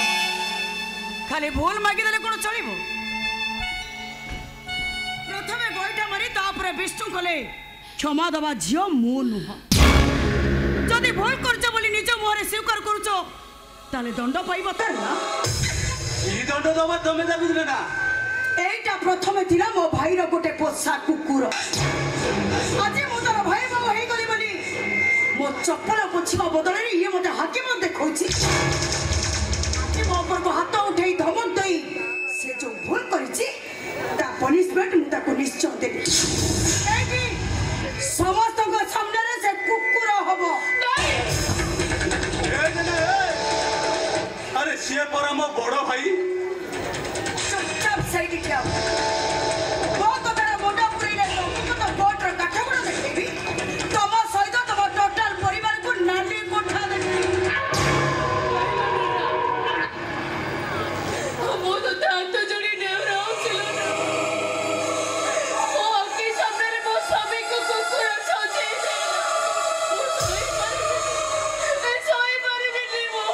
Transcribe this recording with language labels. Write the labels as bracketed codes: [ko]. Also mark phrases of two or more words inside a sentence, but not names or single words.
[or] ଖାଲି ଭୁଲ ମାଗିଦେଲେ କଣ ଚଳିବ ପ୍ରଥମେ ଗୋଇଠା ମାରି ତାପରେ ବିଷ୍ଣୁ କଲେ କ୍ଷମା ଦେବା ଝିଅ ମୁଁ ନୁହଁ ଯଦି ଭୁଲ କରୁଛ ବୋଲି ନିଜ ମୁହଁରେ ସ୍ୱୀକାର କରୁଛ ତାହେଲେ ଦଣ୍ଡ ପାଇବ ତାର ନା ଏଇ ଦଣ୍ଡ ଦେବା ତୁମି ଦେଖୁଛିଲେ ନା ଏଇଟା ପ୍ରଥମେ ଥିଲା ମୋ ଭାଇର ଗୋଟେ ପୋଷା କୁକୁର ଆଜି ମୁଁ ତାର ଭାଇ ବାବୁ ହେଇଗଲି ବୋଲି ମୋ ଚପଲ ପୋଛିବା ବଦଳରେ ଇଏ ମୋତେ ହାକିମ ଦେଖଉଛି ଆଜି ମୋ ଉପରକୁ ହାତ ଉଠେଇ ଧମକ ଦେଇ ସେ ଯୋଉ ଭୁଲ କରିଛି ତା ପନିଶମେଣ୍ଟ ମୁଁ ତାକୁ ନିଶ୍ଚୟ ଦେବି ଏଇଠି ସମସ୍ତଙ୍କ ସାମ୍ନାରେ ସେ କୁକୁର ହବ ଆରେ ସେ ପରା ମୋ ବଡ଼ ଭାଇ চুপচাপ ସେଇଠି ଠିଆ ହୁଅ। ମୋ କଥାରେ ମୁଣ୍ଡ ପୁରେଇଲେ ତମକୁ ତ କୋର୍ଟର କାଠଗୋଡ଼ ଦେଖେଇବି ତମ ସହିତ ତମ ଟୋଟାଲ ପରିବାରକୁ ନାଲି କୋଠା ଦେଖେଇବି ମୁଁ ତୋତେ ହାତ ଯୋଡ଼ି ନେଉରାଉଥିଲି ମୋ ଆଖି ସାମ୍ନାରେ ମୋ ସ୍ୱାମୀକୁ କୁକୁର ସଜେଇଦେଲା ମୁଁ ସହିପାରିବିନି ମୁଁ